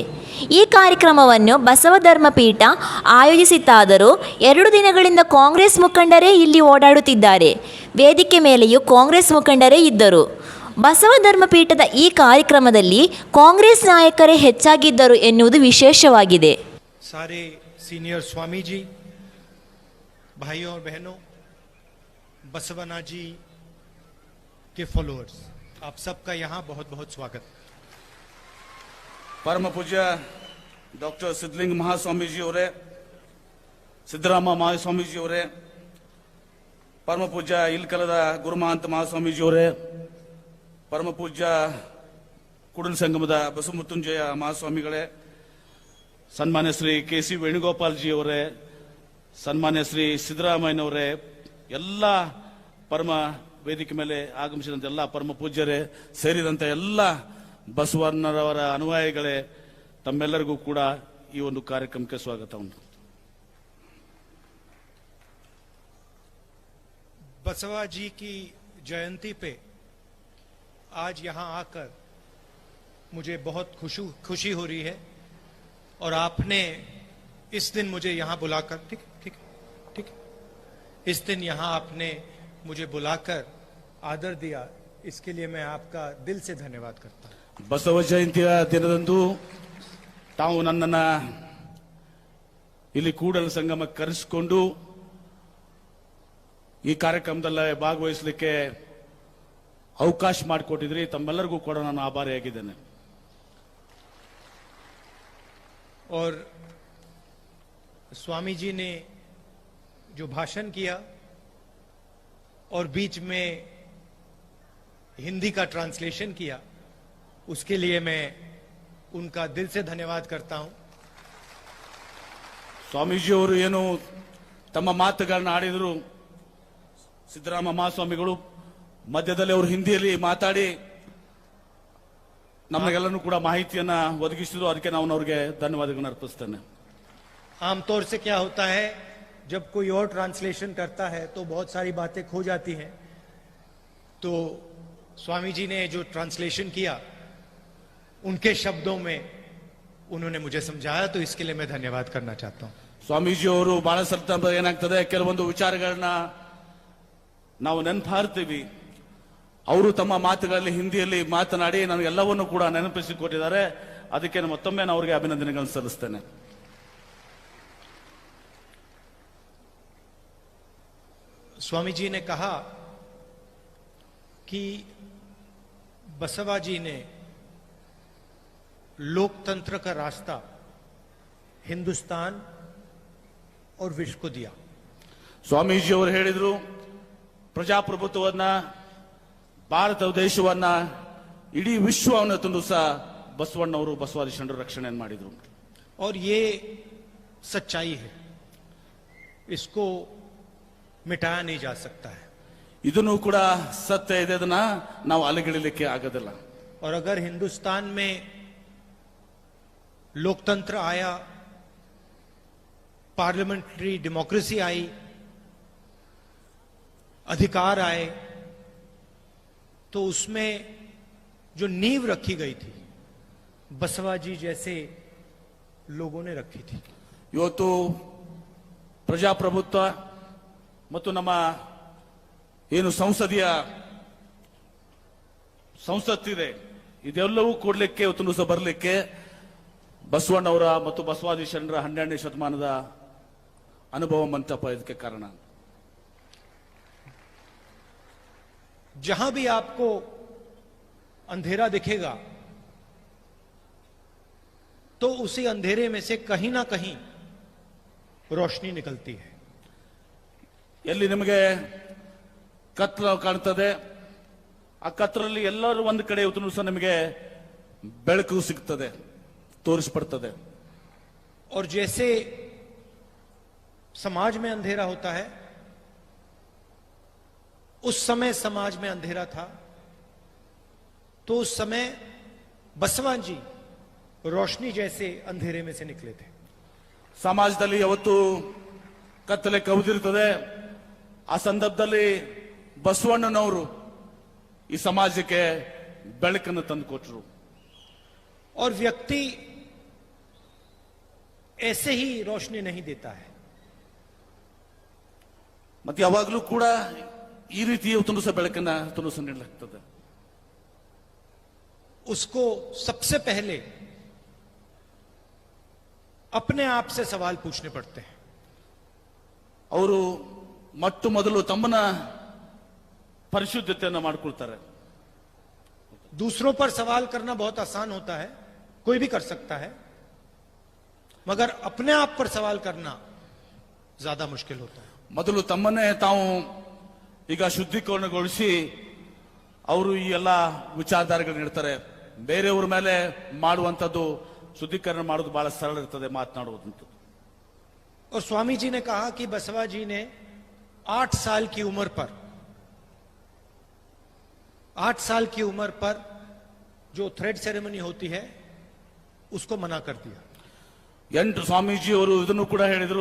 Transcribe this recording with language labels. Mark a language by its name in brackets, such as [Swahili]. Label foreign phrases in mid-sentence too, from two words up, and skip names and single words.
[Kannada] ಈ ಕಾರ್ಯಕ್ರಮವನ್ನು ಬಸವ ಧರ್ಮಪೀಠ ಆಯೋಜಿಸಿತ್ತಾದರೂ 2 ದಿನಗಳಿಂದ ಕಾಂಗ್ರೆಸ್ ಮುಖಂಡರೇ ಇಲ್ಲಿ ಓಡಾಡುತ್ತಿದ್ದಾರೆ. ವೇದಿಕೆ ಮೇಲೆಯೂ ಕಾಂಗ್ರೆಸ್ ಮುಖಂಡರೇ ಇದ್ದರು. ಬಸವ ಧರ್ಮಪೀಠದ ಈ ಕಾರ್ಯಕ್ರಮದಲ್ಲಿ ಕಾಂಗ್ರೆಸ್ ನಾಯಕರೇ ಹೆಚ್ಚಾಗಿದ್ದರು ಎನ್ನುವುದು ವಿಶೇಷವಾಗಿದೆ. [Hindi] सारे सीनियर स्वामी जी, भाइयों और बहनों, बसवना जी के फॉलोअर्स, आप सबका यहाँ बहुत बहुत स्वागत. परम पूज्य डॉक्टर सिद्धलिंग महास्वामी जी [Kannada] ಅವರೇ, ಸಿದ್ದರಾಮ ಮಹಾಸ್ವಾಮಿ ಜಿ ಅವರೇ, ಪರಮ ಪೂಜ್ಯ ಇಲ್ಕಲದ ಗುರುಮಹಂತ ಮಹಾಸ್ವಾಮಿ ಜಿ ಅವರೇ, ಪರಮ ಪೂಜ್ಯ ಕೂಡಲ ಸಂಗಮದ ಬಸವಮೃತ್ಯುಂಜಯ ಮಹಾಸ್ವಾಮಿಗಳೇ, ಸನ್ಮಾನ್ಯ ಶ್ರೀ ಕೆ.ಸಿ. ವೇಣುಗೋಪಾಲ್ ಜಿ ಅವರೇ, ಸನ್ಮಾನ್ಯ ಶ್ರೀ ಸಿದ್ದರಾಮಯ್ಯನವರೇ, ಎಲ್ಲ ಪರಮ ವೇದಿಕೆ ಮೇಲೆ ಆಗಮಿಸಿದಂತ ಎಲ್ಲ ಪರಮ ಪೂಜ್ಯರೇ ಸೇರಿದಂತೆ ಎಲ್ಲ ಬಸವಣ್ಣರವರ ಅನುಯಾಯಿಗಳೇ, ತಮ್ಮೆಲ್ಲರಿಗೂ ಕೂಡ ಈ ಒಂದು ಕಾರ್ಯಕ್ರಮಕ್ಕೆ ಸ್ವಾಗತ ಉಂಟು. [Hindi] बसवा जी की जयंती पे आज यहाँ आकर मुझे बहुत खुशी हो रही है और आपने इस दिन मुझे यहाँ बुलाकर ठीक इस दिन यहाँ आपने मुझे बुलाकर आदर दिया, इसके लिए मैं आपका दिल से धन्यवाद करता हूँ. [Kannada] ಬಸವ ಜಯಂತಿಯ ದಿನದಂದು ತಾವು ನನ್ನನ್ನು ಇಲ್ಲಿ ಕೂಡಲ ಸಂಗಮಕ್ಕೆ ಕರೆಸಿಕೊಂಡು ಈ ಕಾರ್ಯಕ್ರಮದಲ್ಲಿ ಭಾಗವಹಿಸಲಿಕ್ಕೆ ಅವಕಾಶ ಮಾಡಿಕೊಟ್ಟಿದ್ರಿ. ತಮ್ಮೆಲ್ಲರಿಗೂ ಕೂಡ ನಾನು ಆಭಾರಿಯಾಗಿದ್ದೇನೆ. [Hindi] और स्वामी जी ने जो भाषण किया और बीच में हिंदी का ट्रांसलेशन किया, उसके लिए मैं उनका दिल से धन्यवाद करता हूं. [Kannada] ಸ್ವಾಮೀಜಿ ಅವರು ಏನು ತಮ್ಮ ಮಾತುಗಳನ್ನ ಆಡಿದ್ರು, ಸಿದ್ದರಾಮ ಮಹಾಸ್ವಾಮಿಗಳು ಮಧ್ಯದಲ್ಲಿ ಅವರು ಹಿಂದಿಯಲ್ಲಿ ಮಾತಾಡಿ ನಮಗೆಲ್ಲರೂ ಕೂಡ ಮಾಹಿತಿಯನ್ನ ಒದಗಿಸಿದ್ರು. ಅದಕ್ಕೆ ನಾನು ಅವರಿಗೆ ಧನ್ಯವಾದಗಳನ್ನು ಅರ್ಪಿಸ್ತೇನೆ. [Hindi] आमतौर से क्या होता है, जब कोई और ट्रांसलेशन करता है तो बहुत सारी बातें खो जाती हैं. तो स्वामी जी ने जो ट्रांसलेशन किया उनके शब्दों में उन्होंने मुझे समझाया, तो इसके लिए मैं धन्यवाद करना चाहता हूं. [Kannada] ಸ್ವಾಮೀಜಿ ಅವರು ಬಹಳ ಸಲ ಏನಾಗ್ತದೆ, ಕೆಲವೊಂದು ವಿಚಾರಗಳನ್ನ ನಾವು ನೆನಪಾರ್ತೀವಿ. ಅವರು ತಮ್ಮ ಮಾತುಗಳಲ್ಲಿ ಹಿಂದಿಯಲ್ಲಿ ಮಾತನಾಡಿ ನನಗೆಲ್ಲವನ್ನೂ ಕೂಡ ನೆನಪಿಸಿಕೊಟ್ಟಿದ್ದಾರೆ. ಅದಕ್ಕೆ ಮತ್ತೊಮ್ಮೆ ನಾನು ಅವರಿಗೆ ಅಭಿನಂದನೆಗಳನ್ನು ಸಲ್ಲಿಸ್ತೇನೆ. [Hindi] स्वामी जी ने कहा कि बसवा जी ने लोकतंत्र का रास्ता हिंदुस्तान और विश्व को दिया. [Kannada] ಸ್ವಾಮೀಜಿ ಅವರು ಹೇಳಿದ್ರು, ಪ್ರಜಾಪ್ರಭುತ್ವವನ್ನ, ಭಾರತ ದೇಶವನ್ನ, ಇಡೀ ವಿಶ್ವವನ್ನು ತಂದು ಸಹ ಬಸವಣ್ಣವರು ಬಸವಾದಿ ಶರಣರು ರಕ್ಷಣೆಯನ್ನು ಮಾಡಿದ್ರು. [Hindi] और ये सच्चाई है, इसको मिटाया नहीं जा सकता है. [Kannada] ಇದನ್ನು ಕೂಡ ಸತ್ಯ ಇದೆ, ಅದನ್ನ ನಾವು ಅಲಗಿಡಲಿಕ್ಕೆ ಆಗೋದಿಲ್ಲ. [Hindi] और अगर हिंदुस्तान में लोकतंत्र आया, [English] parliamentary democracy [Hindi] आई, अधिकार आए, तो उसमें जो नींव रखी गई थी बसवा जी जैसे लोगों ने रखी थी. [Kannada] ಇವತ್ತು ಪ್ರಜಾಪ್ರಭುತ್ವ ಮತ್ತು ನಮ್ಮ ಏನು ಸಂಸತ್ತಿದೆ ಇದೆಲ್ಲವೂ ಕೂಡಲಿಕ್ಕೆ ಇವತ್ತು ಸಹ ಬರಲಿಕ್ಕೆ ಬಸವಣ್ಣವರ ಮತ್ತು ಬಸವಾದಿ ಶರಣರ 12ನೇ ಶತಮಾನದ ಅನುಭವ ಮಂಟಪ ಇದಕ್ಕೆ ಕಾರಣ. [Hindi] जहां भी आपको अंधेरा दिखेगा तो उसी अंधेरे में से कहीं ना कहीं रोशनी निकलती है. [Kannada] ಎಲ್ಲಿ ನಿಮಗೆ ಕತ್ತಲು ಕಾಣ್ತದೆ ಆ ಕತ್ತಲಲ್ಲಿ ಎಲ್ಲರೂ ಒಂದು ಕಡೆ ಇವತ್ತು ಸಹ ನಿಮಗೆ ಬೆಳಕು ಸಿಗ್ತದೆ, ತೋರಿಸ್ಪಡ್ತದೆ. [Hindi] और जैसे समाज में अंधेरा होता है, उस समय समाज में अंधेरा था, तो उस समय बसवा जी रोशनी जैसे अंधेरे में से निकले थे. [Kannada] ಸಮಾಜದಲ್ಲಿ ಯಾವತ್ತು ಕತ್ತಲೆ ಕವಿದಿರ್ತದೆ, ಆ ಸಂದರ್ಭದಲ್ಲಿ ಬಸವಣ್ಣನವರು ಈ ಸಮಾಜಕ್ಕೆ ಬೆಳಕನ್ನು ತಂದುಕೊಟ್ರು. [Hindi] और व्यक्ति ऐसे ही रोशनी नहीं देता है. [Kannada] ಮತ್ತೆ ಯಾವಾಗಲೂ ಕೂಡ ಈ ರೀತಿ ಇವತ್ತು ಸಹ ಬೆಳಕನ್ನ ಸಹ ನೀಡಲಾಗ್ತದೆ. [Hindi] उसको सबसे पहले अपने आप से सवाल पूछने पड़ते हैं. [Kannada] ಅವರು ಮೊಟ್ಟ ಮೊದಲು ತಮ್ಮನ್ನ ಪರಿಶುದ್ಧತೆಯನ್ನು ಮಾಡಿಕೊಳ್ತಾರೆ. [Hindi] दूसरों पर सवाल करना बहुत आसान होता है, कोई भी कर सकता है, मगर अपने आप पर सवाल करना ज्यादा मुश्किल होता है. [Kannada] ಮೊದಲು ತಮ್ಮನ್ನೇ ತಾವು ಈಗ ಶುದ್ಧೀಕರಣಗೊಳಿಸಿ ಅವರು ಈ ಎಲ್ಲ ವಿಚಾರಧಾರೆಗಳು ನೀಡ್ತಾರೆ. ಬೇರೆಯವ್ರ ಮೇಲೆ ಮಾಡುವಂಥದ್ದು ಶುದ್ಧೀಕರಣ ಮಾಡೋದು ಬಹಳ ಸರಳ ಇರ್ತದೆ, ಮಾತನಾಡುವುದಂತ. [Hindi] और स्वामी जी ने कहा कि बसवा जी ने 8 साल की उम्र पर 8 साल की उम्र पर जो [English] thread ceremony [Hindi] होती है उसको मना कर दिया. [Kannada] 8 ಸ್ವಾಮೀಜಿ ಅವರು ಇದನ್ನು ಕೂಡ ಹೇಳಿದ್ರು.